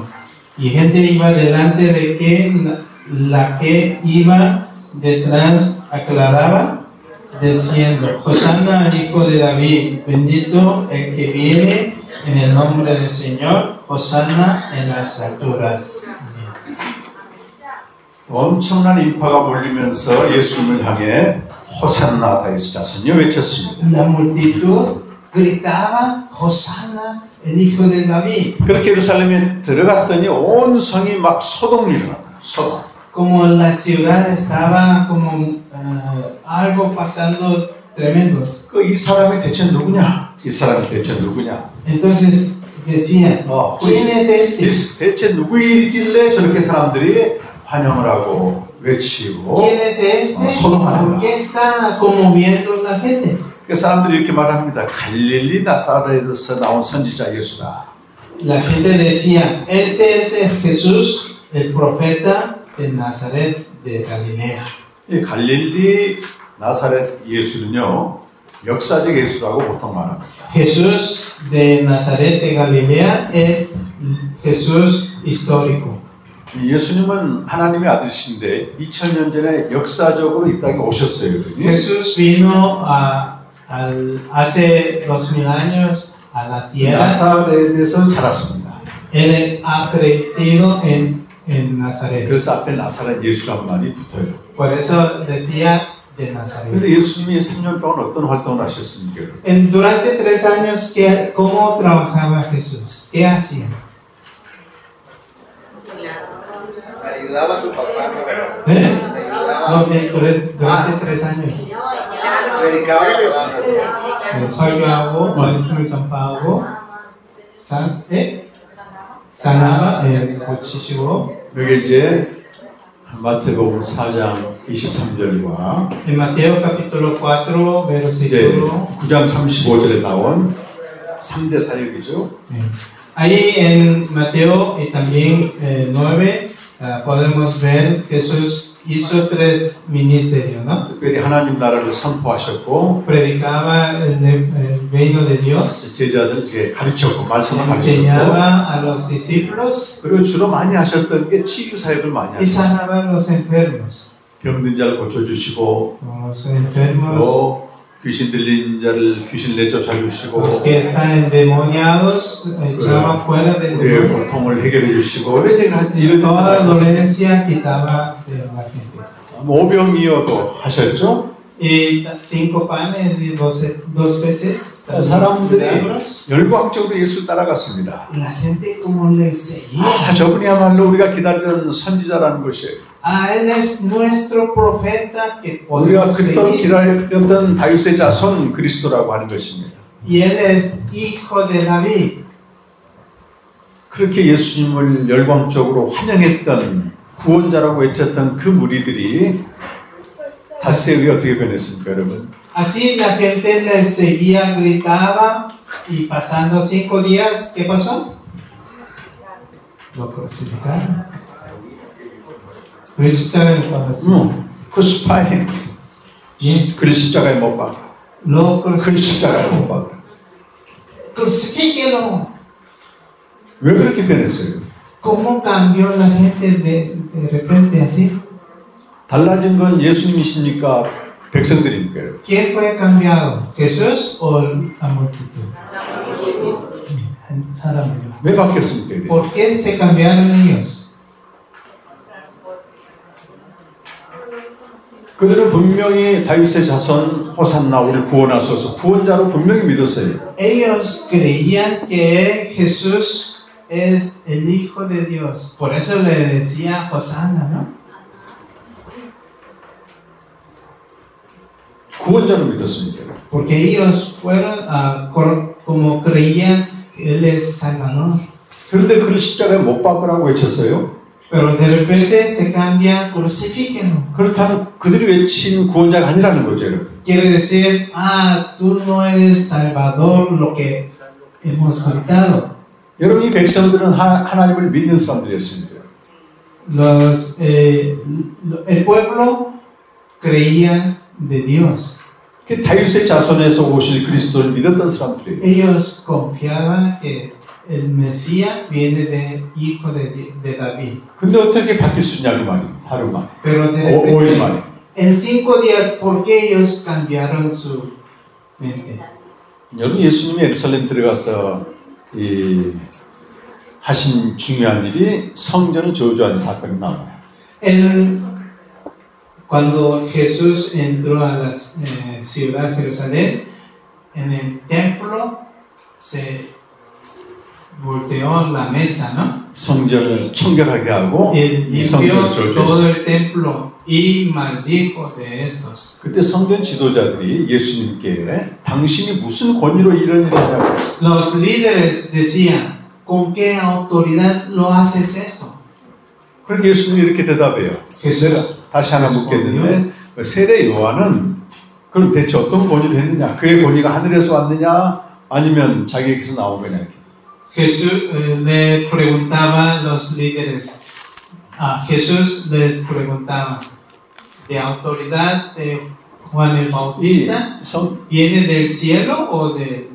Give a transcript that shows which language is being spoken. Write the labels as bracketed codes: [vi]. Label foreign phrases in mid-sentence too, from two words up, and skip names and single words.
[es] Y gente iba delante de que la que iba detrás aclaraba, diciendo: Hosanna al Hijo de David, bendito el que viene en el nombre del Señor, Hosanna en las alturas. [ko] 엄청난 인파가 몰리면서 예수님을 향해 호산나 다윗의 자손이여 외쳤습니다. [es] La multitud gritaba: Hosanna el Hijo de David. [ko] 그렇게 예루살렘에 들어갔더니 온 성이 막 소동이 일어났다. 소동. [es] Como la ciudad estaba como algo pasando tremendos. [ko] 이 사람이 대체 누구냐? 이 사람이 대체 누구냐? [es] Entonces decían: ¿Quién es este? [ko] 대체 누구이길래 저렇게 사람들이 환영을 하고 외치고 [es] ¿Quién es este? ¿Por qué está conmoviendo la gente? [ko] 그 사람들이 이렇게 말합니다. 갈릴리 나사렛에서 나온 선지자 예수다. [es] La gente decía: Este es el Jesús, el profeta de Nazaret de Galilea. [ko] 이 갈릴리 나사렛 예수는요, 역사적 예수라고 보통 말합니다. [es] Jesús de Nazaret de Galilea es Jesús histórico. [ko] 예수님은 하나님의 아들이신데 2000년 전에 역사적으로 이 땅에 오셨어요. [es] Jesús vino hace 2000 años a la tierra. [ko] 나사렛에서 자랐습니다. [es] Él ha crecido en Nazaret. [ko] 그래서 앞에 나사렛 예수란 말이 붙어요. [es] Por eso decía de Nazaret. [ko] 그런데 예수님이 3년 동안 어떤 활동을 하셨습니까? [es] Durante 3 años, ¿cómo trabajaba Jesús? ¿Qué hacía? Ayudaba a su papá. No, durante 3 años. Predicaba la palabra. [ko] 설교하고, 말씀을 전파하고, sanaba, 고치시고. 여기 이제 마태복음 4장 23절과 [es] En Mateo capítulo 4, versículo [ko] 9장 35절에 나온 3대 사역이죠. [es] Ahí en Mateo y también 9 podemos ver Jesús hizo 3 ministerios, ¿no? [ko] 특별히 하나님 나라를 선포하셨고 [es] Predicaba el reino de Dios, [ko] 제자들 이제 가르쳤고 말씀을 [es] enseñaba [ko] 가르쳤고 [es] a los discípulos [ko] 그리고 주로 많이 하셨던 게 치유 사역을 많이 [es] y [ko] 하셨어요. [es] sanaba a los enfermos. [ko] 병든 자를 고쳐주시고 [es] Los enfermos, [ko] 또 귀신 들린 자를 귀신 내쫓아 주시고 [es] los que están endemoniados, echaba fuera de [ko] 우리의 [es] demonios. [ko] 고통을 해결해 주시고 이런 [es] Toda [ko] 일을 [es] dolencia quitaba de la gente. [ko] 오병이어도 하셨죠. [es] Y 5 panes y 2 peces. [ko] 사람들이 [es] milagros. [ko] 열광적으로 예수를 따라갔습니다. [es] Y la gente como le seguía. [ko] 저분이야말로 우리가 기다리던 선지자라는 것이에요. [es] Él es nuestro profeta que [ko] 우리가 [es] podemos [ko] 그토록 [es] seguir. [ko] 기다렸던 다윗의 자손 그리스도라고 하는 것입니다. [es] Y él es hijo de David. [ko] 그렇게 예수님을 열광적으로 환영했던 구원자라고 외쳤던 그 무리들이 닷새 후에 어떻게 변했습니까, 여러분? [es] Así la gente le seguía, gritaba, y pasando 5 días, ¿qué pasó? Lo crucificaron. [ko] 그 십자가에 못 박았어요. 크루시파이. 그 십자가에 못 박아. [es] Lo [ko] 그 십자가에 못 박아. [es] Crucifíquelo. [ko] 왜 그렇게 변했어요? ¿Cómo cambió la gente de repente así? 달라진 건 예수님이십니까? 백성들이니까 여러분. [es] ¿Quién fue cambiado? ¿Jesús o la multitud? [ko] 사람들요. 왜 바뀌었습니까? 이게? [es] ¿Por qué se cambiaron ellos? [ko] 그들은 분명히 다윗의 자손 호산나 우리 구원하소서 구원자로 분명히 믿었어요. [es] Ellos creían que Jesús es el Hijo de Dios. Por eso le decía Hosanna, ¿no? [ko] 구원자로 믿었습니다. [es] Porque ellos fueron como creían que Él es Salvador. [ko] 그런데 그를 십자가에 못 박으라고 외쳤어요. [es] Pero de repente se cambia, crucifíquenlo. [ko] 그렇다면 그들이 외친 구원자가 아니라는 거죠, 여러분. [es] Quiere decir, tú no eres Salvador, lo que hemos gritado. [ko] 여러분 이 백성들은 하나님을 믿는 사람들이었습니다. [es] El pueblo creía de Dios. [ko] 그 다윗의 자손에서 오실 그리스도를 믿었던 사람들이에요. [es] Ellos confiaban que el Mesías viene del hijo de David. [ko] 근데 어떻게 바뀔 수 있냐고 말입니다. 하루 만에. [es] Pero de [ko] 5일 [es] repente, [ko] 만에. [es] en 5 días, ¿por qué ellos cambiaron su mente? [ko] 여러분 예수님이 예루살렘 들어가서 하신 중요한 일이 성전을 저주하는 사건이 나와요. [es] Cuando Jesús entró a la ciudad de Jerusalén, en el templo se volteó la mesa, ¿no? [ko] 성전을 청결하게 하고 이 성전을 [es] Limpió todo [ko] 저주했어요. [es] el templo y maldijo de estos. [ko] 그때 성전 지도자들이 예수님께 당신이 무슨 권위로 이런 일을 하냐고 했어요. [es] Los líderes decían, ¿con qué autoridad lo haces esto? [ko] 그러니까 예수님이 이렇게 대답해요. [es] Jesús [ko] 다시 하나 묻겠는데 세례 요한은 그럼 대체 어떤 권위로 했느냐? 그의 권위가 하늘에서 왔느냐? 아니면 자기에게서 나온 거냐? [es] Jesús le preguntaba a los líderes, Jesús les preguntaba, ¿de autoridad de Juan el Bautista viene del cielo o de...?